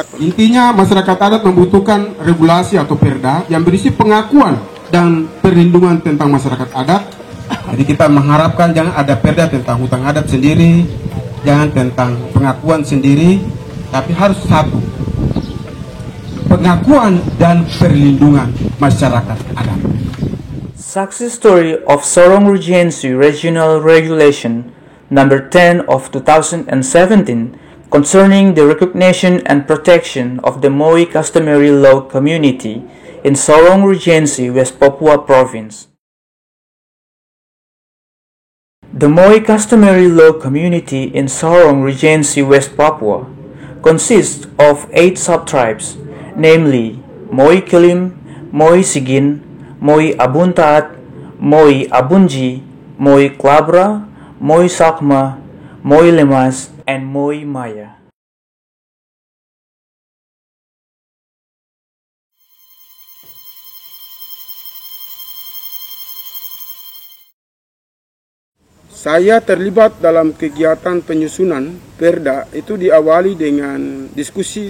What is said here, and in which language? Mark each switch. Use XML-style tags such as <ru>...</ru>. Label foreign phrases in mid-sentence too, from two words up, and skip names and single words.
<id>Intinya masyarakat adat membutuhkan regulasi atau perda yang berisi pengakuan dan perlindungan tentang masyarakat adat. Jadi kita mengharapkan jangan ada perda tentang hutan adat sendiri, jangan tentang pengakuan sendiri, tapi harus satu, pengakuan dan perlindungan masyarakat adat.</id> <en>Success story of Sorong Regency Regional Regulation number 10 of 2017 concerning the recognition and protection of the Moi customary law community in Sorong Regency, West Papua Province. The Moi customary law community in Sorong Regency, West Papua consists of 8 subtribes, namely Moi Kilim, Moi Sigin, Moi Abuntaat, Moi Abunji, Moi Klabra, Moi Sakma, Moi Lemas, and Moi Maya.</en> <id>Saya terlibat dalam kegiatan penyusunan perda itu diawali dengan diskusi.</id>